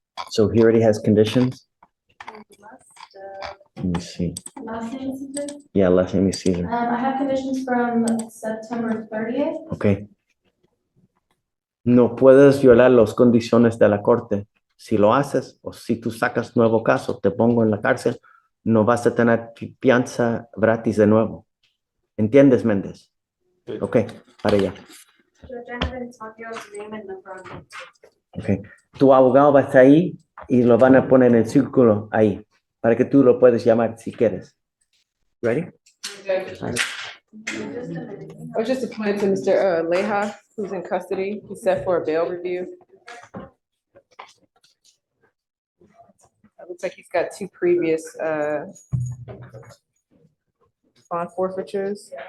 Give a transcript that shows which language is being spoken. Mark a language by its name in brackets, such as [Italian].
[English] So he already has conditions? He must, Let me see. last name is Caesar? Yeah, last name is Caesar. I have conditions from September 30th. Ok. [Spanish] No puedes violar las condiciones de la corte. Si lo haces o si tú sacas nuevo caso, te pongo en la cárcel, no vas a tener fianza gratis de nuevo. ¿Entiendes, Méndez? Ok, para allá. [English] Judge, I have Antonio's name and number on it. Ok. [Spanish] Tu abogado va a estar ahí y lo van a poner en el círculo ahí para que tú lo puedes llamar si quieres. [English] Ready? Just a minute. I was just appointed to Mr. Leha, who's in custody. He's set for a bail review. It looks like he's got two previous bond forfeitures.